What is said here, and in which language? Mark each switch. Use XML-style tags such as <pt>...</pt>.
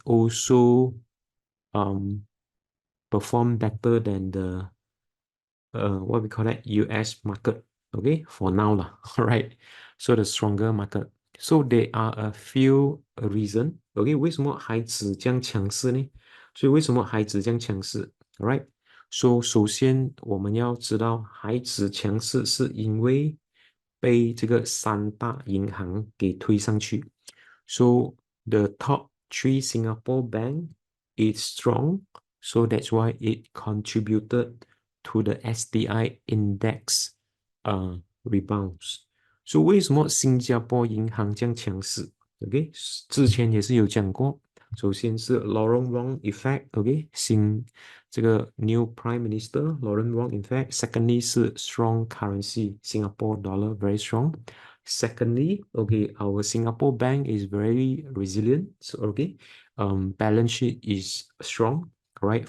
<en>Also perform better than the what we call that US market, okay, for now lah. All right, so the stronger market. So there are a few reason, okay,</en> <zh>为什么海指这样强势呢？所以为什么海指这样强势 ？</zh> <en>All right， so</en> <zh>首先我们要知道海指强势是因为被这个三大银行给推上去。</zh> <en>So the top three Singapore bank is strong, so that's why it contributed to the STI index rebounds. So</en> <zh>为什么新加坡银行这样强势 ？OK， 之前也是有讲过，首先是 Lorong Wong effect，OK， 这个</zh> <en>new Prime Minister Lorong Wong effect。 Secondly 是 strong currency Singapore dollar very strong. Secondly, okay, our Singapore bank is very resilient. So, okay, balance sheet is strong, right?</en>